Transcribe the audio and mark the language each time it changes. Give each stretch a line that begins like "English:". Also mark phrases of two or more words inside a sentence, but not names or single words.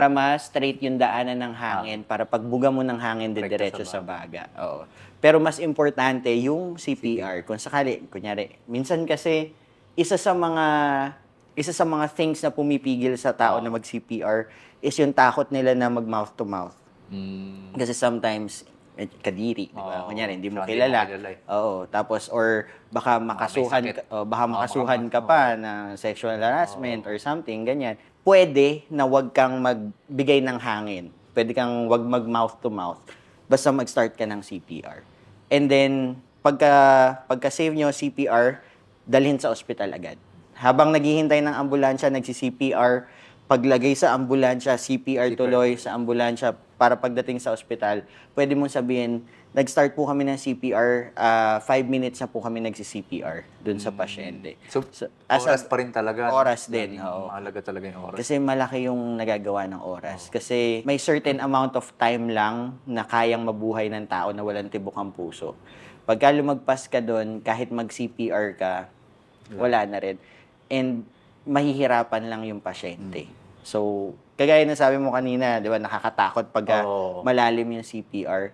Filipino: Para ma-straight yung daanan ng hangin, para pagbuga mo ng hangin, diretso sa baga. Oo. Pero mas importante yung CPR. Kung sakali, kunyari, minsan kasi isa sa mga things na pumipigil sa tao na mag-CPR is yung takot nila na mag-
English: mouth to mouth.
Filipino: Kasi sometimes kadiri, di ba? Kunyari, hindi mo kilala. Oo, tapos or baka makasuhan ka pa na
English: sexual harassment or something
Filipino: ganyan. Pwede na wag kang magbigay ng hangin. Pwede kang wag mag-
English: mouth to mouth.
Filipino: Basta mag-start ka ng CPR.
English: And then
Filipino: pagka-save nyo CPR, dalhin sa ospital agad. Habang naghihintay ng ambulansya, nagsi-CPR, paglagay sa ambulansya, CPR tuloy sa ambulansya para pagdating sa ospital, pwede mong sabihin, nag-start po kami ng CPR, 5 minutes na po kami nagsi-CPR dun sa pasyente. So, as oras pa rin talaga. Oras din, oo. Mahalaga talaga yung oras. Kasi malaki yung nagagawa ng oras. Kasi may
English: certain amount of time
Filipino: lang na kayang mabuhay ng tao na walang tibok ang puso. Pagka lumagpas ka doon, kahit mag-CPR ka, wala na rin. And mahihirapan lang yung pasyente. So, kagaya na sabi mo kanina, di ba, nakakatakot pag malalim yung CPR.